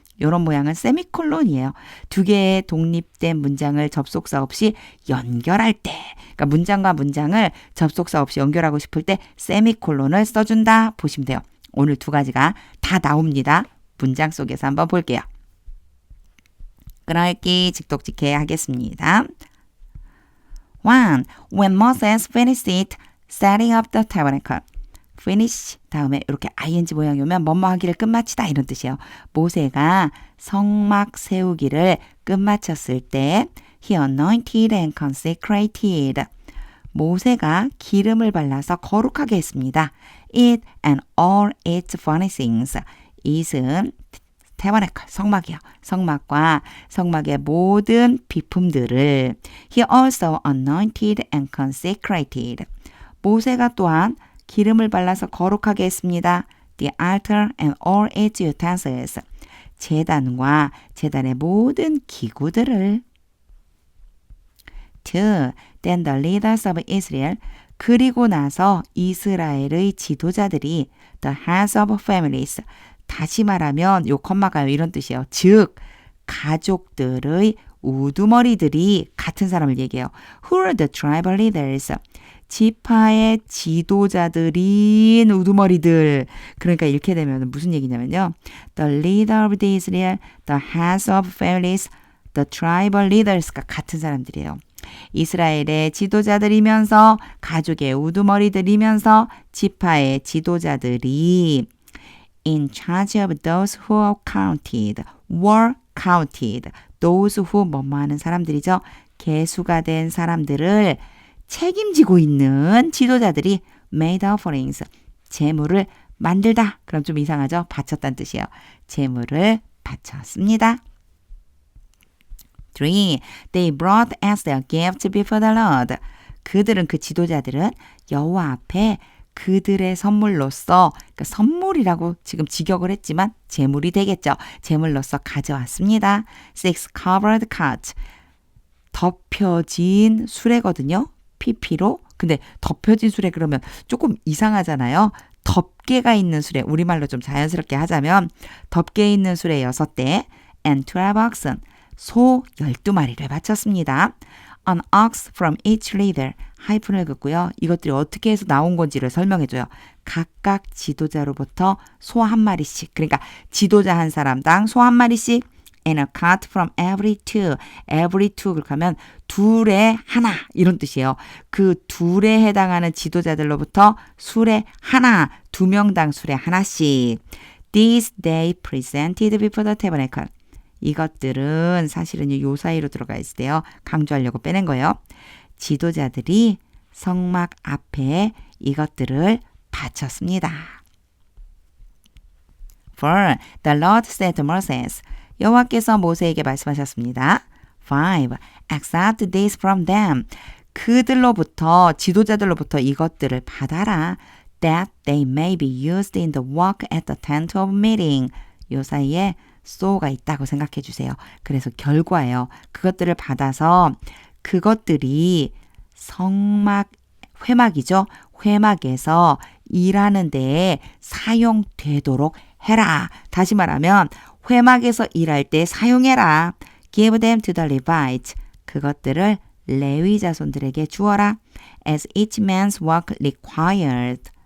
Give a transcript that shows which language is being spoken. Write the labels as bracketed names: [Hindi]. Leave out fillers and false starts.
[Korean] 이런 모양은 세미콜론이에요. 두 개의 독립된 문장을 접속사 없이 연결할 때, 그러니까 문장과 문장을 접속사 없이 연결하고 싶을 때 세미콜론을 써준다 보시면 돼요. 오늘 두 가지가 다 나옵니다. 문장 속에서 한번 볼게요. 끊어읽기 직독직해 하겠습니다. 1. [English] When Moses finished it, setting up the tabernacle. [Korean] finish 다음에 이렇게 ing 모양이 오면 뭐뭐 하기를 끝마치다 이런 뜻이에요. 모세가 성막 세우기를 끝마쳤을 때 [English] he anointed and consecrated. [Korean] 모세가 기름을 발라서 거룩하게 했습니다. [English] it and all its furnishings. [Korean] it은 tabernacle, 성막이요. 성막과 성막의 모든 비품들을 [English] he also anointed and consecrated. [Korean] 모세가 또한 기름을 발라서 거룩하게 했습니다. [English] The altar and all its utensils. [Korean] 제단과 제단의 모든 기구들을. 2. [English] Then the leaders of Israel. [Korean] 그리고 나서 이스라엘의 지도자들이 [English] the heads of families. [Korean] 다시 말하면 요 컴마가요 이런 뜻이에요. 즉 가족들의 우두머리들이 같은 사람을 얘기해요. [English] Who are the tribal leaders? [Korean] 지파의 지도자들인 우두머리들. 그러니까 이렇게 되면 무슨 얘기냐면요. [English] The leader of the Israel, the heads of families, the tribal leaders가 [Korean] 같은 사람들이에요. 이스라엘의 지도자들이면서 가족의 우두머리들이면서 지파의 지도자들이 [English] in charge of those who are counted, were counted. [Korean] those who 뭐뭐 하는 사람들이죠. 계수가 된 사람들을 책임지고 있는 지도자들이 [English] made offerings, [Korean] 제물을 만들다. 그럼 좀 이상하죠? 바쳤다는 뜻이에요. 제물을 바쳤습니다. 3. [English] They brought as their gift before the Lord. [Korean] 그들은 그 지도자들은 여호와 앞에 그들의 선물로서, 그러니까 선물이라고 지금 직역을 했지만 제물이 되겠죠. 제물로서 가져왔습니다. 6. [English] Covered cot. [Korean] 덮여진 수레거든요. PP로. 근데 덮여진 수레 그러면 조금 이상하잖아요. 덮개가 있는 수레. 우리말로 좀 자연스럽게 하자면 덮개 있는 수레 6대 [English] and 12 oxen. [Korean] 소 12마리를 바쳤습니다. [English] An ox from each leader. [Korean] 하이픈을 긋고요. 이것들이 어떻게 해서 나온 건지를 설명해줘요. 각각 지도자로부터 소 한 마리씩. 그러니까 지도자 한 사람당 소 한 마리씩 [English] and a cart from every two. [Korean] every two 그렇게 하면 둘에 하나 이런 뜻이에요. 그 둘에 해당하는 지도자들로부터 수레 하나, 2명당 수레 하나씩. [English] These they presented before the tabernacle. [Korean] 이것들은 사실은 요 사이로 들어가 있을 때요. 강조하려고 빼낸 거예요. 지도자들이 성막 앞에 이것들을 바쳤습니다. [English] 4. The Lord said to Moses. [Korean] 여호와께서 모세에게 말씀하셨습니다. [English] 5. Accept this from them. [Korean] 그들로부터 지도자들로부터 이것들을 받아라. [English] That they may be used in the work at the tent of meeting. [Korean] 요 사이에 so가 있다고 생각해 주세요. 그래서 결과예요. 그것들을 받아서 그것들이 성막, 회막이죠. 회막에서 일하는 데에 사용되도록 해라. 다시 말하면 회막에서 일할 때 사용해라. [English] Give them to the Levites. [Korean] 그것들을 레위 자손들에게 주어라. [English] As each man's work requires.